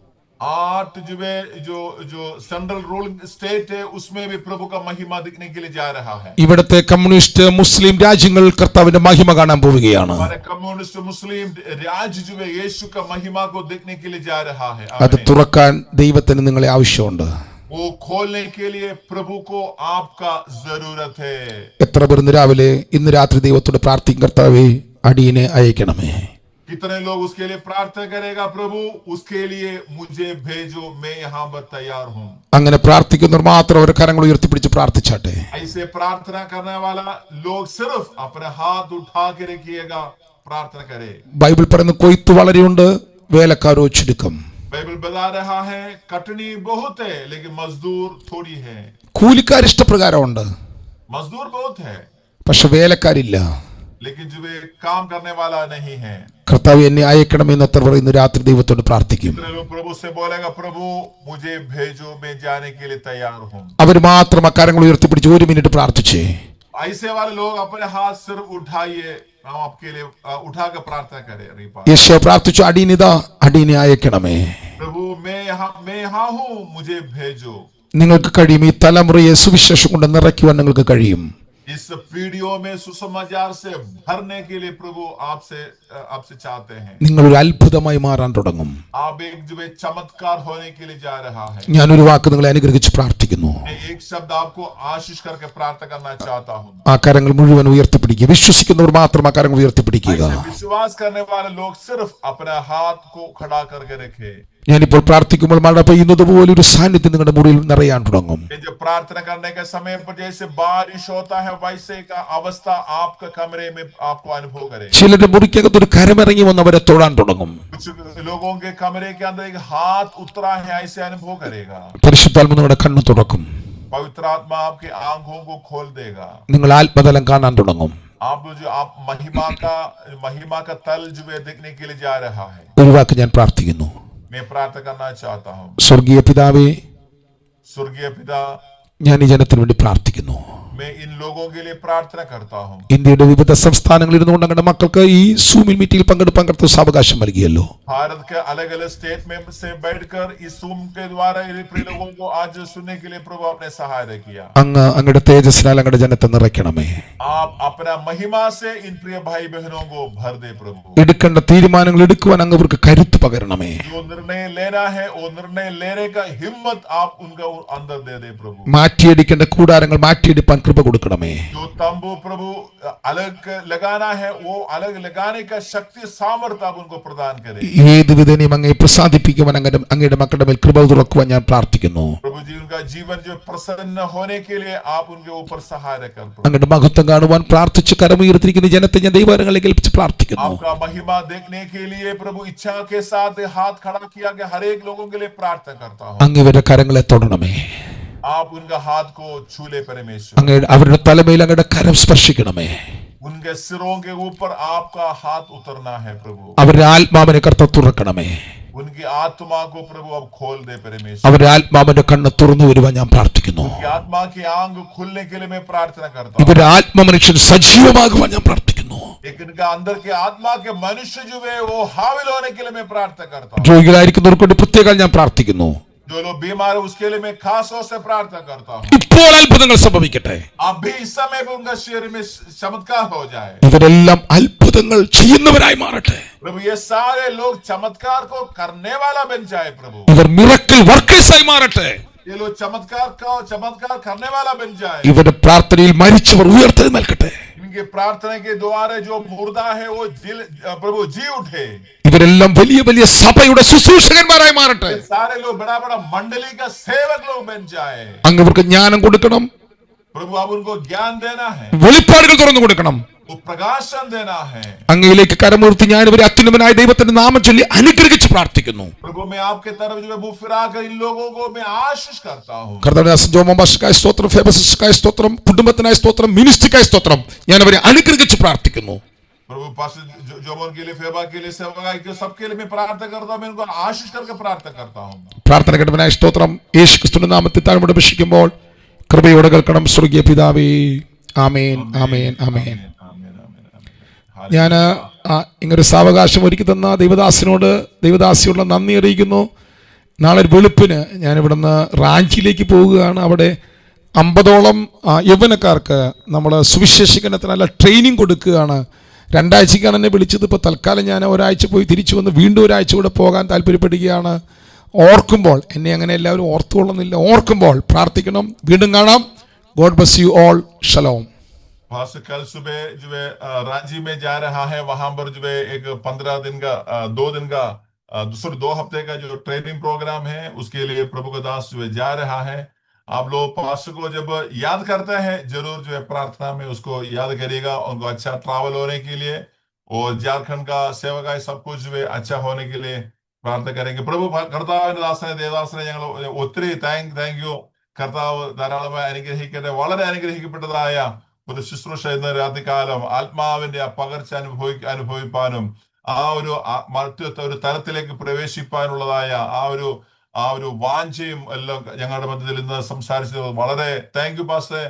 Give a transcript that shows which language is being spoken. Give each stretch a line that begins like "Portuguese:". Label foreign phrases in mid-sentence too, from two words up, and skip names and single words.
Hindi: 8 जो
English: central ruling state
Hindi: है, उसमें भी प्रभु का महिमा दिखने के लिए जा रहा है।
Malayalam: ഇവിടുത്തെ കമ്മ്യൂണിസ്റ്റ് മുസ്ലിം രാജ്യങ്ങൾ കർത്താവിന്റെ മഹിമ കാണാൻ പോവുകയാണ്.
Hindi: हमारे कम्युनिस्ट मुस्लिम राज्य जो है यीशु का महिमा को देखने के लिए जा रहा है।
Malayalam: അത് തുറക്കാൻ ദൈവത്തിന് നിങ്ങളെ ആവശ്യമുണ്ട്.
Hindi: वो खोलने के लिए प्रभु को आपका जरूरत है।
Malayalam: എത്ര പേർ ഇന്ന് രാത്രി ദൈവത്തോട് പ്രാർത്ഥിക്കും, കർത്താവേ അടിയനെ അയക്കണമേ.
Hindi: कितने लोग उसके लिए प्रार्थना करेगा, प्रभु उसके लिए मुझे भेजो, मैं यहाँ पर तैयार हूँ।
Malayalam: അങ്ങനെ പ്രാർത്ഥിക്കുന്നവർ മാത്രം അവരുടെ കരങ്ങൾ ഉയർത്തിപ്പിടിച്ച് പ്രാർത്ഥിച്ചാട്ടെ.
Hindi: ऐसे प्रार्थना करने वाला लोग सिर्फ अपने हाथ उठा के रखिएगा, प्रार्थना करे।
Malayalam: ബൈബിൾ പറയുന്ന കൊയ്ത്ത് വളരെയുണ്ട്, വേലക്കാരോ ചുരുക്കം.
Hindi: बाइबल बता रहा है कटनी बहुत है लेकिन मजदूर थोड़ी है।
Malayalam: കൂലിക്കാർ ഇഷ്ടപ്രകാരമുണ്ട്,
Hindi: मजदूर बहुत है
Malayalam: പക്ഷെ വേലക്കാരില്ല.
Hindi: लेकिन जो वे काम करने वाला नहीं है।
Malayalam: കർത്താവ് എന്നെ അയക്കണമെന്ന് എത്ര പറയുന്ന രാത്രി ദൈവത്തോട് പ്രാർത്ഥിക്കും.
Hindi: कितने लोग प्रभु से बोलेगा, प्रभु मुझे भेजो, मैं जाने के लिए तैयार हूँ।
Malayalam: അവർ മാത്രം അക്കാരങ്ങൾ ഉയർത്തിപ്പിടിച്ച് 1 മിനിറ്റ് പ്രാർത്ഥിച്ചേ.
Hindi: ऐसे वाले लोग अपने हाथ सिर्फ उठाइए, हम आपके लिए उठाकर प्रार्थना करें।
Malayalam: യേശു പ്രാർത്ഥിച്ചു, അടിയനിതാ, അടിയനെ അയക്കണമേ.
Hindi: प्रभु मैं यहाँ हूँ, मुझे भेजो।
Malayalam: നിങ്ങൾക്ക് കഴിയും, ഈ തലമുറയെ സുവിശേഷം കൊണ്ട് നിറയ്ക്കുവാൻ നിങ്ങൾക്ക് കഴിയും.
Hindi: इस पीढ़ियों में सुसमाचार से भरने के लिए प्रभु आपसे चाहते हैं।
Malayalam: നിങ്ങൾ ഒരു അത്ഭുതമായി മാറാൻ തുടങ്ങും.
Hindi: आप एक जो है चमत्कार होने के लिए जा रहा है।
Malayalam: ഞാനൊരു വാക്ക് നിങ്ങളെ അനുഗ്രഹിച്ച് പ്രാർത്ഥിക്കുന്നു.
Hindi: मैं एक शब्द आपको आशीष करके प्रार्थना करना चाहता हूँ।
Malayalam: ആ കരങ്ങൾ മുഴുവൻ ഉയർത്തിപ്പിടിക്കുക. വിശ്വസിക്കുന്നവർ മാത്രം ആ കരങ്ങൾ ഉയർത്തിപ്പിടിക്കുക.
Hindi: ऐसे विश्वास करने वाले लोग सिर्फ अपने हाथ को खड़ा करके रखे।
Malayalam: ഞാനിപ്പോൾ പ്രാർത്ഥിക്കുമ്പോൾ മഴ പെയ്യുന്നത് പോലെ ഒരു സാന്നിധ്യം നിങ്ങളുടെ മുറിയിൽ നിറയാൻ തുടങ്ങും.
Hindi: जब प्रार्थना करने के समय पर जैसे बारिश होता है, वैसे का अवस्था आपके कमरे में आपको अनुभव करे।
Malayalam: ചിലരുടെ മുറിക്കകത്ത് ഒരു കരമിറങ്ങി വന്ന് അവരെ തൊടാൻ തുടങ്ങും.
Hindi: कुछ लोगों के कमरे के अंदर एक हाथ उतरा है, ऐसे अनुभव करेगा।
Malayalam: പരിശുദ്ധാത്മ നിങ്ങളുടെ കണ്ണ് തുറക്കും.
Hindi: पवित्र आत्मा आपके आंखों को खोल देगा।
Malayalam: നിങ്ങൾ ആത്മതലം കാണാൻ തുടങ്ങും.
Hindi: आप महिमा का तल जो है देखने के लिए जा रहा है।
Malayalam: ഒരു വാക്ക് ഞാൻ പ്രാർത്ഥിക്കുന്നു.
Hindi: मैं प्रार्थना करना चाहता हूँ।
Malayalam: സ്വർഗീയ പിതാവേ,
Hindi: स्वर्गीय पिता,
Malayalam: ഞാൻ ഈ ജനത്തിന് വേണ്ടി പ്രാർത്ഥിക്കുന്നു.
Hindi: मैं इन लोगों के लिए प्रार्थना करता हूँ।
Malayalam: ഇന്ത്യയുടെ വിവിധ സംസ്ഥാനങ്ങളിൽ ഇരുന്നുകൊണ്ട് ഞങ്ങളുടെ മക്കൾക്ക് ഈ സൂമിൽ മീറ്റിംഗിൽ പങ്കെടുപ്പാൻ കർത്താവ് അവകാശം നൽകിയല്ലോ.
Hindi: भारत के अलग अलग स्टेट में से बैठकर इस सूम के द्वारा प्रिय लोगों को आज सुनने के लिए प्रभु आपने सहायता किया।
Malayalam: അങ്ങയുടെ തേജസ്സിനാൽ അങ്ങയുടെ ജനത്തെ നിറയ്ക്കണമേ.
Hindi: आप अपना महिमा से इन प्रिय भाई बहनों को भर दे प्रभु।
Malayalam: എടുക്കേണ്ട തീരുമാനങ്ങൾ എടുക്കുവാൻ അങ്ങ് അവർക്ക് കരുത്ത് പകരണമേ.
Hindi: जो निर्णय लेना है वो निर्णय लेने का हिम्मत आप उनका अंदर दे दे प्रभु।
Malayalam: മാറ്റിയെടുക്കേണ്ട കൂടാരങ്ങൾ മാറ്റിയെടുപ്പാൻ കൃപ കൊടുക്കണമേ.
Hindi: जो तंबू प्रभु अलग लगाना है वो अलग लगाने का शक्ति सामर्थ्य आप उनको प्रदान करें।
Malayalam: ഏത് വിധേനയും അങ്ങയെ പ്രസാദിപ്പിക്കുവാൻ അങ്ങയുടെ മക്കളുടെ മേൽ കൃപ തുറക്കുവാൻ ഞാൻ പ്രാർത്ഥിക്കുന്നു.
Hindi: प्रभु जी उनका जीवन जो प्रसन्न होने के लिए आप उनके ऊपर सहायता कर।
Malayalam: അങ്ങയുടെ മഹത്വം കാണുവാൻ പ്രാർത്ഥിച്ച് കരമുയർത്തിരിക്കുന്ന ജനത്തെ ഞാൻ ദൈവകരങ്ങളിലേക്ക് ഏൽപ്പിച്ച് പ്രാർത്ഥിക്കുന്നു.
Hindi: आपका महिमा देखने के लिए प्रभु इच्छा के साथ हाथ खड़ा किया गया हर एक लोगों के लिए प्रार्थना करता हूँ।
Malayalam: അങ്ങ് ഇവരുടെ കരങ്ങളെ തൊടണമേ.
Hindi: आप उनका हाथ को छूले परमेश्वर।
Malayalam: അവരുടെ തലമേൽ അങ്ങയുടെ കരം സ്പർശിക്കണമേ.
Hindi: उनके सिरों के ऊपर आपका हाथ उतरना है प्रभु।
Malayalam: അവരുടെ ആത്മാവിനെ കർത്താവ് തുറക്കണമേ.
Hindi: उनकी आत्मा को प्रभु अब खोल दे परमेश्वर।
Malayalam: അവരുടെ ആത്മാവിന്റെ കണ്ണ് തുറന്നു വരുവാൻ ഞാൻ പ്രാർത്ഥിക്കുന്നു.
Hindi: उनकी आत्मा की आंख खुलने के लिए मैं प्रार्थना करता हूँ।
Malayalam: ഇവരുടെ ആത്മമനുഷ്യൻ സജീവമാകുവാൻ ഞാൻ പ്രാർത്ഥിക്കുന്നു.
Hindi: एक इनका अंदर के आत्मा के मनुष्य जो है वो हाविल होने के लिए मैं प्रार्थना करता हूँ।
Malayalam: രോഗികളായിരിക്കുന്നവർക്ക് വേണ്ടി പ്രത്യേകം ഞാൻ പ്രാർത്ഥിക്കുന്നു.
Hindi: जो लोग बीमार है उसके लिए मैं खास तौर से प्रार्थना करता हूँ।
Malayalam: ഇപ്പോൾ അത്ഭുതങ്ങൾ സംഭവിക്കട്ടെ.
Hindi: अभी इस समय पे उनका शरीर में चमत्कार हो जाए।
Malayalam: ഇവരെല്ലാം അത്ഭുതങ്ങൾ ചെയ്യുന്നവരായി മാറട്ടെ.
Hindi: प्रभु ये सारे लोग चमत्कार को करने वाला बन जाए प्रभु।
Malayalam: ഇവർ
English: miracle workersആയി
Malayalam: മാറട്ടെ.
Hindi: ये लोग चमत्कार करने वाला बन जाए।
Malayalam: ഇവരുടെ പ്രാർത്ഥനയിൽ മരിച്ചവർ ഉയർത്തെഴുന്നേൽക്കട്ടെ.
Hindi: इनके प्रार्थना के द्वारा जो मुर्दा है वो प्रभु जी उठे।
Malayalam: ഇവരെല്ലാം വലിയ വലിയ സഭയുടെ ശുശ്രൂഷകന്മാരായി മാറട്ടെ.
Hindi: ये सारे लोग बड़ा बड़ा मंडली का सेवक लोग बन जाए।
Malayalam: അങ്ങ് ഇവർക്ക് ജ്ഞാനം കൊടുക്കണം,
Hindi: प्रभु अब उनको ज्ञान देना है,
Malayalam: വെളിപ്പാടുകൾ തുറന്നു കൊടുക്കണം.
Hindi: वो प्रकाशन देना है।
Malayalam: അങ്ങയിലേക്ക് കരമുയർത്തി ഞാൻ ഇവരെ അത്യുന്നതനായ ദൈവത്തിന്റെ നാമം ചൊല്ലി അനുഗ്രഹിച്ച് പ്രാർത്ഥിക്കുന്നു.
Hindi: प्रभु मैं आपके तरफ जो है मुंह फिरा कर इन लोगों को मैं आशीष करता हूँ।
Malayalam: കർത്താവിന്റെ ജോമോമാഷ്കായ സ്തോത്രം, ഫേബസിസ്കായ സ്തോത്രം, കുടുംബത്തിനായ സ്തോത്രം, മിനിസ്ട്രിക്കായ സ്തോത്രം, ഞാൻ അവരെ അനുഗ്രഹിച്ച് പ്രാർത്ഥിക്കുന്നു.
Hindi: प्रभु पास्टर जोमोन के लिए, फेबा के लिए, सेवकाई के सबके लिए मैं प्रार्थना करता हूँ। मैं इनको आशीष करके प्रार्थना करता हूँ।
Malayalam: പ്രാർത്ഥന കേട്ടവനായ സ്തോത്രം. യേശു ക്രിസ്തുവിന്റെ നാമത്തിൽ താഴ്മയോടെ അപേക്ഷിക്കുമ്പോൾ കൃപയോടെ കേൾക്കണം സ്വർഗീയ പിതാവേ. ആമേൻ, ആമേൻ, ആമേൻ. ഞാൻ ഇങ്ങനൊരു സാവകാശം ഒരുക്കി തന്ന ദൈവദാസിയോടുള്ള നന്ദി അറിയിക്കുന്നു. നാളെ ഒരു വെളുപ്പിന് ഞാൻ ഇവിടുന്ന് റാഞ്ചിയിലേക്ക് പോവുകയാണ്. അവിടെ 50ഓളം യൗവനക്കാർക്ക് നമ്മൾ സുവിശേഷീകരണത്തിനല്ല ട്രെയിനിങ് കൊടുക്കുകയാണ്. 2 ആഴ്ചയ്ക്കാണ് എന്നെ വിളിച്ചത്. ഇപ്പോൾ തൽക്കാലം ഞാൻ ഒരാഴ്ച പോയി തിരിച്ചു വന്ന് വീണ്ടും ഒരാഴ്ച കൂടെ പോകാൻ താല്പര്യപ്പെടുകയാണ്. ഓർക്കുമ്പോൾ എന്നെ അങ്ങനെ എല്ലാവരും ഓർത്തുകൊള്ളുന്നില്ല. ഓർക്കുമ്പോൾ പ്രാർത്ഥിക്കണം. വീണ്ടും കാണാം.
English: God bless you all.
Malayalam: ഷലോം.
Hindi: पास्टर कल सुबह जो है रांची में जा रहा है। वहां पर जो है एक 15 दिन का 2 दिन का 2 हफ्ते का जो
English: training program
Hindi: है उसके लिए प्रभु का दास जो है जा रहा है। आप लोग पास्टर को जब याद करते हैं जरूर जो है प्रार्थना में उसको याद करिएगा। उनको अच्छा ट्रैवल होने के लिए और झारखंड का सेवकाई सब कुछ जो है अच्छा होने के लिए प्रार्थना करेंगे.
Malayalam: प्रभु കർത്താവിന്റെ ദാസനെ ദേവദാസനെ ഞങ്ങൾ ഒത്തിരി
English: thank you.
Malayalam: കർത്താവ് ധാരാളമായി അനുഗ്രഹിക്കട്ടെ. വളരെ അനുഗ്രഹിക്കപ്പെട്ടതായ ഒരു ശുശ്രൂഷ ഇന്ന് രാത്രികാലം ആത്മാവിന്റെ ആ പകർച്ച അനുഭവിപ്പാനും ആ ഒരു തലത്തിലേക്ക് പ്രവേശിപ്പാനുള്ളതായ ആ ഒരു വാഞ്ചയും എല്ലാം ഞങ്ങളുടെ മധ്യത്തിൽ ഇന്ന് സംസാരിച്ചത് വളരെ
English: thank you
Malayalam: പാസ്റ്റർ.